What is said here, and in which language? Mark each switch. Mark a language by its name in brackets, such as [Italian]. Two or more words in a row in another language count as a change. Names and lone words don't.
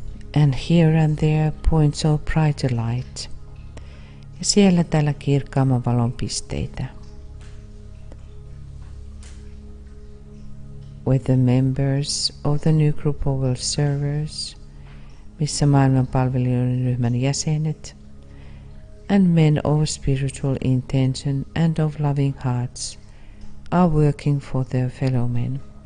[English] And here and there points of brighter light. [Finnish] Ja siellä täällä kirkkaamman valon pisteitä. [English] With the members of the new group of world servers, [Finnish] missä maailmanpalvelijoiden ryhmän jäsenet, [English] and men of spiritual intention and of loving hearts are working for their fellow men.